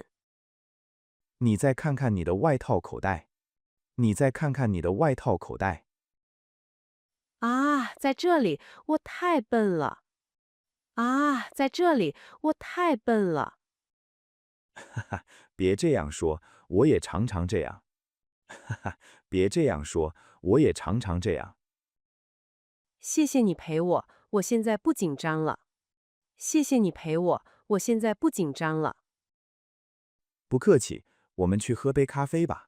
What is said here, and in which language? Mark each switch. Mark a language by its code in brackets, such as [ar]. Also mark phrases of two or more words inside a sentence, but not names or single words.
[zh] 你再看看你的外套口袋。你再看看你的外套口袋。啊，在這裡，我太笨了。啊，在這裡，我太笨了。哈哈，別這樣說，我也常常這樣。哈哈，別這樣說，我也常常這樣。謝謝你陪我，我現在不緊張了。謝謝你陪我，我現在不緊張了。不客氣，我們去喝杯咖啡吧。